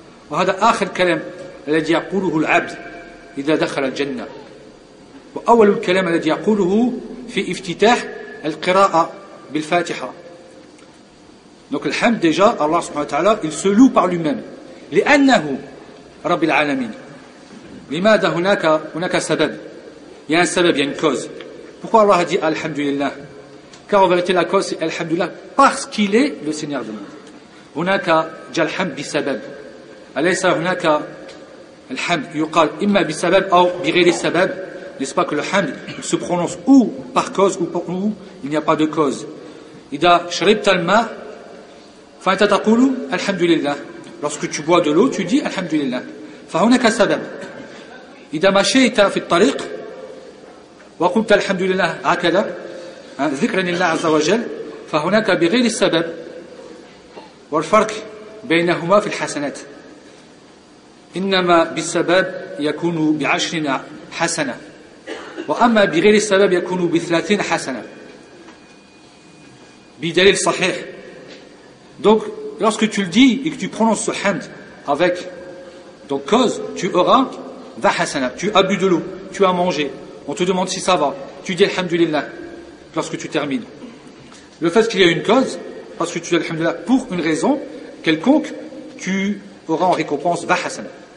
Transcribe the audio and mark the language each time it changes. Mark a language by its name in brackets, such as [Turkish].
[Arabic] وهذا آخر كلام الذي يقوله العبد إذا دخل الجنة، وأول الكلام الذي يقوله في افتتاح القراءة بالفاتحة. [French] Donc الحمد déjà الله سبحانه وتعالى il se loue par lui-même [Arabic] لأنه رب العالمين. لماذا هناك سبب؟ [French] Il y a un سبب, il y a une cause. Pourquoi Allah a dit الحمد لله؟ Car en vérité la cause c'est الحمد لله parce qu'il est le Seigneur du monde. [Arabic] هناك جاء الحمد بسبب. أليس هناك الحمد يقال إما بسبب أو بغير السبب [French] n'est-ce pas que le حمد se prononce ou par cause ou par où il n'y a pas de cause. [Arabic] إذا شربت الماء فأنت تقول الحمد لله. [French] Lorsque tu bois de l'eau tu dis الحمد لله. [Arabic] فهناك سبب. إذا مشيت في الطريق وقلت الحمد لله هكذا ذكرا لله عز وجل فهناك بغير السبب. والفرق بينهما في الحسنات. إنما بالسبب يكون بعشر حسنة وأما بغير السبب يكون بثلاثين حسنة بدليل صحيح. [French] Donc lorsque tu le dis et que tu prononces ce hamd avec donc cause, tu auras 20 hasanat. Tu as bu de l'eau, tu as mangé, on te demande si ça va, tu dis alhamdulillah lorsque tu termines. Le fait qu'il y a une cause, parce que tu dis alhamdulillah pour une raison quelconque, tu auras en récompense 20 hasanat.